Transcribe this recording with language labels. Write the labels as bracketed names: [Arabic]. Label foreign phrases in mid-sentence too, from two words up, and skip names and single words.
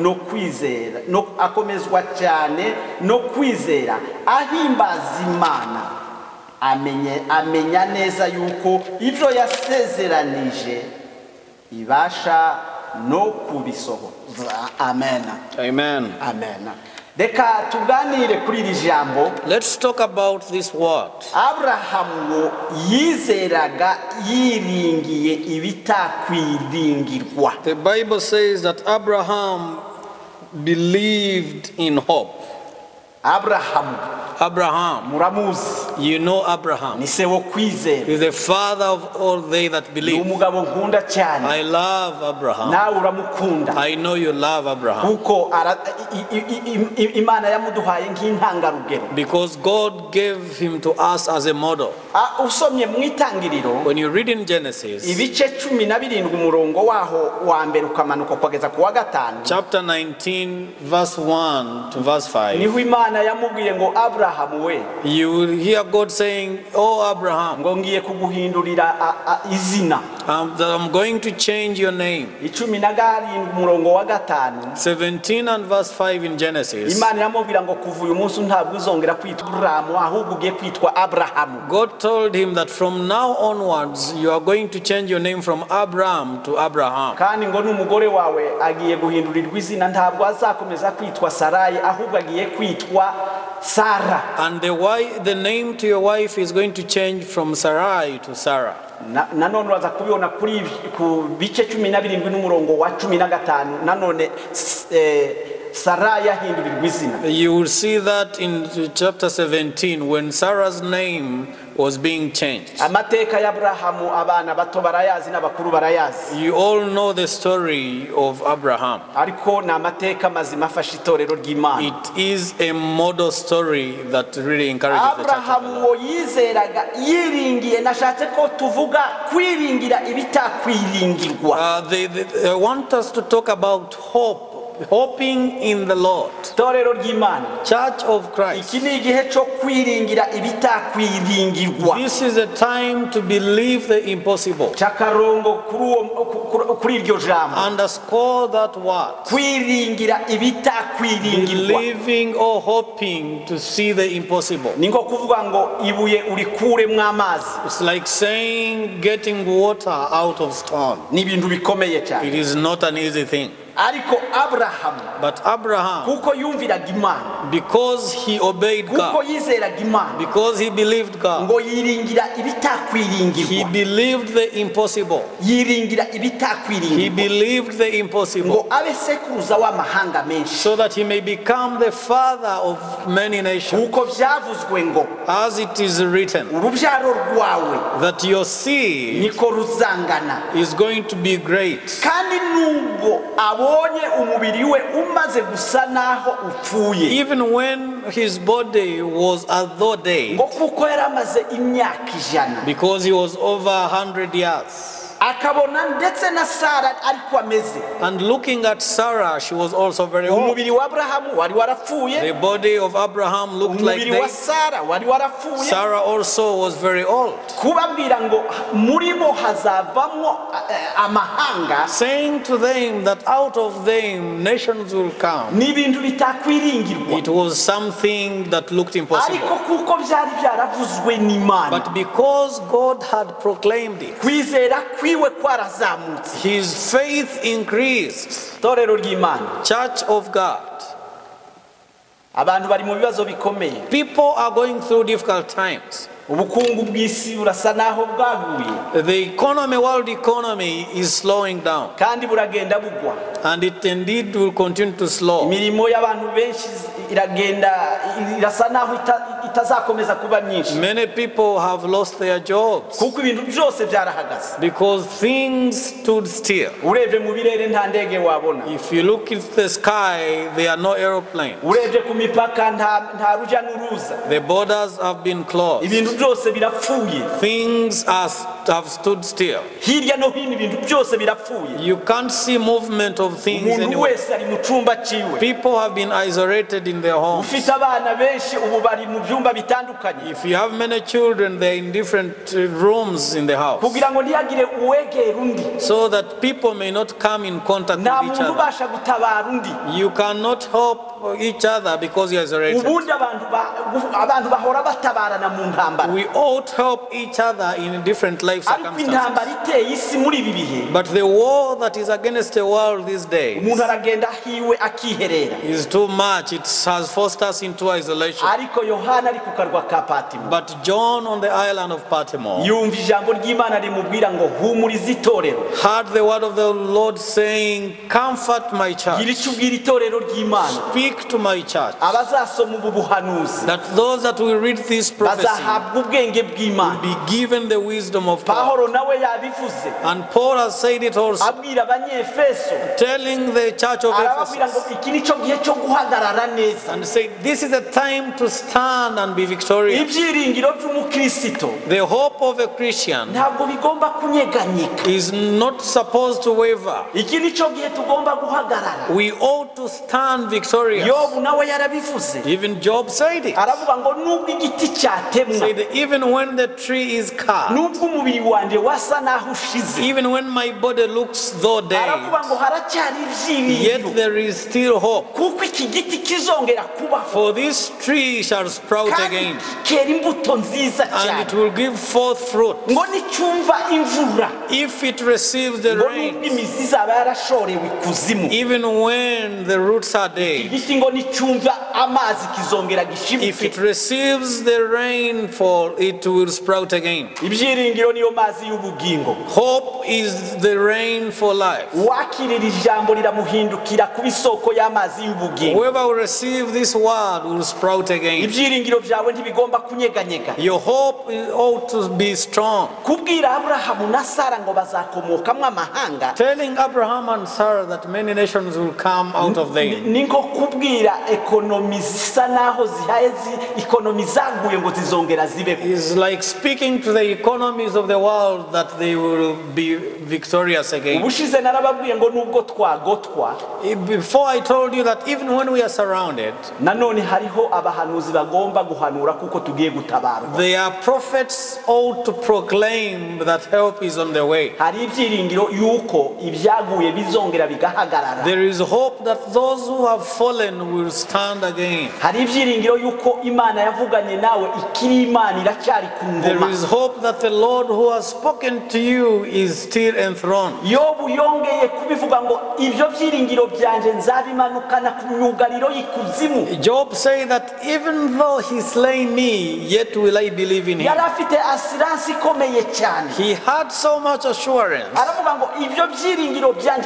[Kinyarwanda] no kwizera, ahimbaza Imana, amenya neza yuko ibyo yasezeranije ibasha no kubisohoza. Amen. Amen. Amen. reka tuganire kuri iri jambo. [English] Let's talk about this word. [Kinyarwanda] Aburahamu yizeraga yiringiye ibitakwiringirwa. [English] The Bible says that Abraham believed in hope. Abraham, [Kinyarwanda] muramuzi, [English] you know Abraham. [Kinyarwanda] ni se wo kwizera, [English] He's the father of all they that [Kinyarwanda] ni [English] believe. [Kinyarwanda] umugabo nkunda cyane, [English] I love Abraham. [Kinyarwanda] nawe uramukunda, [English] I know you love Abraham. [Kinyarwanda] kuko Imana yamuduhaye nk'intangarugero. [English] Because God gave him to us as a model. [Kinyarwanda] Usomye mu itangiriro [English] When you read in Genesis, [Kinyarwanda] ibice 17 umurongo waho wa mbere ukamanuka kugeza ku wa 5, [English] chapter 19, verse 1 to verse 5, [Kinyarwanda] niho Imana yamubwiye ngo Abrahamu we, [English] you will hear God saying, "Oh Abraham, [Kinyarwanda] ngo ngiye kuguhindurira izina." [English] that I'm going to change your name. [Kinyarwanda] 17 umurongo wa 5, [English] 17 and verse 5 in Genesis. [Kinyarwanda] Imana yamubwira ngo kuva uyu munsi ntabwo uzongera kwitwa Abrahamu, ahubwo ugiye kwitwa Abrahamu. [English] God told him that from now onwards you are going to change your name from Abraham to Abraham. [Kinyarwanda] kandi ngo n'umugore wawe agiye guhindurirwa izina, ntabwo azakomeza kwitwa Sarayi, ahubwo agiye kwitwa Sara. [English] And the name to your wife is going to change from Sarai to Sarah. [Kinyarwanda] nanone uraza kubibona kuri ku bice 17 n'umurongo wa 15, nanone Sarai yahindurirwa izina. [English] You will see that in chapter 17 when Sarah's name was being changed. [Kinyarwanda] Amateka ya Abrahamu abana bato barayazi n'abakuru barayazi. [English] You all know the story of Abraham. [Kinyarwanda] Ariko na amateka mazima afasha itorero ry'Imana. [English] It is a model story that really encourages the church of [Kinyarwanda] Abrahamu [English] God. [Kinyarwanda] yizeraga yiringiye, nashatse ko tuvuga kwiringira ibitakwiringirwa. [English] I want us to talk about hope. hoping in the Lord. [Kinyarwanda] Torero ry'Imana, [English] Church of Christ. [Kinyarwanda] iki ni igihe cyo kwiringira ibitakwiringirwa. [English] This is a time to believe the impossible. [Kinyarwanda] Chakarongo kuri iryo jambo. [English] Underscore that word. [Kinyarwanda] Kwiringira ibitakwiringirwa. [English] Believing or hoping to see the impossible. [Kinyarwanda] Ningo kuvuga ngo ibuye urikuremwe amazi. [English] It's like saying getting water out of stone. [Kinyarwanda] Ni ibintu bikomeye cyane. [English] It is not an easy thing. [Kinyarwanda] Ariko Abraham, [English] But Abraham, [Kinyarwanda] kuko yumviraga Imana, [English] because he obeyed [Kinyarwanda] kuko [English] God, [Kinyarwanda] yizeraga Imana, [English] because he believed God, [Kinyarwanda] ngo yiringira [English] he [Kinyarwanda] ibitakwiringirwa. [English] believed the impossible. [Kinyarwanda] Yiringira [English] He [Kinyarwanda] ibitakwiringirwa. [English] believed the impossible, [Kinyarwanda] Ngo abe sekuruza w'amahanga menshi. [English] so that he may become the father of many nations. [Kinyarwanda] Kuko byavuzwe ngo [English] As it is written, [Kinyarwanda] urubyaro rwawe [English] that your seed [Kinyarwanda] niko ruzangana. [English] is going to be great. [Kinyarwanda] Kandi nubwo abonye umubiri we umaze gusa naho upfuye, [English] Even when his body was as though dead, [Kinyarwanda] ngo kuko yari amaze imyaka 100, [English] because he was over 100 years. [Kinyarwanda] akabona ndetse na Sara ariko ameze. [English] And looking at Sarah, she was also very old. [Kinyarwanda] Umubiri wa Abrahamu wari warapfuye, [English] The body of Abraham looked like [Kinyarwanda] umubiri wa [English] dead. [Kinyarwanda] Sara wari warapfuye. [English] Sarah also was very old. [Kinyarwanda] Kubabwira ngo murimo hazavamo amahanga, [English] Saying to them that out of them nations will come. [Kinyarwanda] ni ibintu bitakwiringirwa. [English] It was something that looked [Kinyarwanda] Ariko [English] impossible. [Kinyarwanda] kuko byari byaravuzwe n'Imana, [English] But because God had proclaimed it, [Kinyarwanda] kwizera kwiwe kwarazamutse. [English] his faith increased. [Kinyarwanda] Torero ry'Imana, [English] Church of God. [Kinyarwanda] abantu bari mu bibazo bikomeye. [English] People are going through difficult times. [Kinyarwanda] Ubukungu bw'isi burasa naho bwaguye, [English] The economy, world economy is slowing down. [Kinyarwanda] kandi buragenda bugwa. [English] And it indeed will continue to slow. [Kinyarwanda] Imirimo y'abantu benshi iragenda irasa naho itazakomeza kuba myinshi, [English] Many people have lost their jobs [Kinyarwanda] kuko ibintu byose byarahagaze. [English] because things stood still. [Kinyarwanda] Urebye mu birere nta ndege wabona, [English] If you look at the sky, there are no aeroplanes. [Kinyarwanda] urebye ku mipaka nta rujya n'uruza. [English] The borders have been closed. [Kinyarwanda] Ibintu byose birapfuye, [English] Things have stood still. [Kinyarwanda] hirya no hino ibintu byose birapfuye. [English] You can't see movement of things [Kinyarwanda] Umuntu [English] anywhere. [Kinyarwanda] wese ari mu cyumba ciwe. [English] People have been isolated in their homes. [Kinyarwanda] Ufite abana benshi ubu bari mu byumba bitandukanye, [English] If you have many children, they're in different rooms in the house, [Kinyarwanda] kugira ngo ntihagire uwegera undi. [English] so that people may not come in contact [Kinyarwanda] Nta [English] with each [Kinyarwanda] muntu [English] other. [Kinyarwanda] ubasha gutabara undi. [English] You cannot help each other because you're isolated. [Kinyarwanda] Ubundi abantu bahora batabarana mu ntambara, [English] We ought to help each other in different life [Kinyarwanda] ariko [English] circumstances. [Kinyarwanda] intambara iteye isi muri ibi bihe, [English] But the war that is against the world these days [Kinyarwanda] umuntu aragenda hiwe akiherera. [English] is too much. It has forced us into isolation. [Kinyarwanda] Ariko Yohana ari ku karwa ka Patimo, [English] But John on the island of Patmos [Kinyarwanda] yumva ijambo ry'Imana rimubwira ngo humuriza itorero. [English] heard the word of the Lord saying, "Comfort my [Kinyarwanda] Gira [English] church, [Kinyarwanda] icyo ubwira itorero ry'Imana, [English] speak to my church, [Kinyarwanda] abazasoma ubu buhanuzi [English] that those that will read this prophecy [Kinyarwanda] bazahabwa ubwenge bw'Imana. [English] be given the wisdom of God." [Kinyarwanda] Pawulo nawe yabivuze [English] And Paul has said it also, [Kinyarwanda] abwira abanyefeso, [English] telling the church of [Kinyarwanda] arababwira ngo [English] Ephesus, [Kinyarwanda] iki nicyo gihe cyo guhagarara neza. [English] and say, "This is a time to stand and be victorious." [Kinyarwanda] Ibyiringiro by'umukristo [English] The hope of a Christian [Kinyarwanda] ntabwo bigomba kunyeganyega. [English] is not supposed to waver. [Kinyarwanda] Iki nicyo gihe tugomba guhagarara. [English] We ought to stand victorious. [Kinyarwanda] Yobu nawe yarabivuze, [English] Even Job said it. [Kinyarwanda] aravuga ngo nubwo igiti cyatemwa, [English] Said, even when the tree is cut, [Kinyarwanda] nubwo umubiri wanjye wasa naho ushize, [English] even when my body looks though dead, [Kinyarwanda] aravuga ngo haracyari [English] yet [Kinyarwanda] ibyiringiro, [English] there is still hope. [Kinyarwanda] kuko iki giti kizongera kubaho [English] For this tree shall sprout [Kinyarwanda] kandi [English] again, [Kinyarwanda] kera imbuto nziza [English] and [Kinyarwanda] cyane, [English] it will give forth fruit. [Kinyarwanda] ngo nicyumva imvura, [English] If it receives the [Kinyarwanda] ngo [English] rain, [Kinyarwanda] nubwo imizi izaba yarashorewe ikuzimu, [English] even when the roots are dead, [Kinyarwanda] igiti ngo nicyumva amazi kizongera [English] if it [Kinyarwanda] gishibuke. [English] receives the rainfall, it will sprout again. [Kinyarwanda] Ibyiringiro niyo mazi y'ubugingo. [English] Hope is the rain for life. [Kinyarwanda] Uwakirira ijambo riramuhindukira kuba isoko y'amazi y'ubugingo. [English] Whoever will receive this word will sprout again. [Kinyarwanda] Ibyiringiro byawe ntibigomba kunyeganyega. [English] Your hope ought to be strong. [Kinyarwanda] Kubwira Aburahamu na Sara ngo bazakomokamwo amahanga, [English] Telling Abraham and Sarah that many nations will come out of them [Kinyarwanda] ni nko kubwira ekonomi zisa naho zihaye ikonomi zaguye ngo zizongera zibeho. [English] is like speaking to the economies of the world that they will be victorious again. [Kinyarwanda] ubushize narababwiye ngo nubwo twagotwa [English] Before I told you that even when we are surrounded, [Kinyarwanda] nanone hariho abahanuzi bagomba guhanura kuko tugiye gutabarwa. [English] there are prophets ought to proclaim that help is on the way. [Kinyarwanda] hari ibyiringiro yuko ibyaguye bizongera bigahagarara. [English] There is hope that those who have fallen will stand again. [Kinyarwanda] hari ibyiringiro yuko Imana yavuganye nawe ikiri Imana iracyari ku [English] There [Kinyarwanda] ngoma. [English] is hope that the Lord who has spoken to you is still enthroned. [Kinyarwanda] Yobu yongeye kubivuga ngo ibyo byiringiro byanje nzabimanukana ku myugariro y'ikuzimu. [English] Job said that even though he slay me, yet will I believe in him. [Kinyarwanda] yari afite assurance ikomeye cyane. [English] He had so much assurance. [Kinyarwanda] aravuga ngo ibyo byiringiro byanje